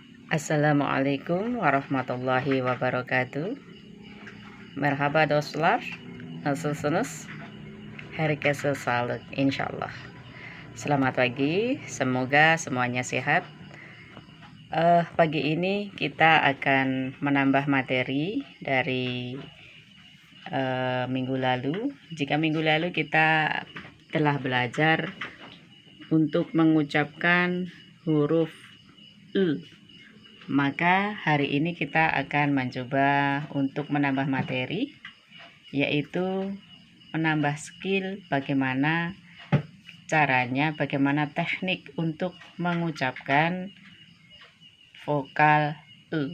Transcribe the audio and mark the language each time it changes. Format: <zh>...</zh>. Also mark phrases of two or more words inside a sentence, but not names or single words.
<ar>السلام عليكم ورحمة الله وبركاته.</ar> <tr>Merhaba dostlar. Nasılsınız? Herkese sağlık insyaallah.</tr> <id>Selamat pagi, semoga semuanya sehat. Pagi ini kita akan menambah materi dari minggu lalu. Jika minggu lalu kita telah belajar untuk mengucapkan huruf U, maka hari ini kita akan mencoba untuk menambah materi, yaitu menambah skill bagaimana caranya, bagaimana teknik untuk mengucapkan vokal E.</id>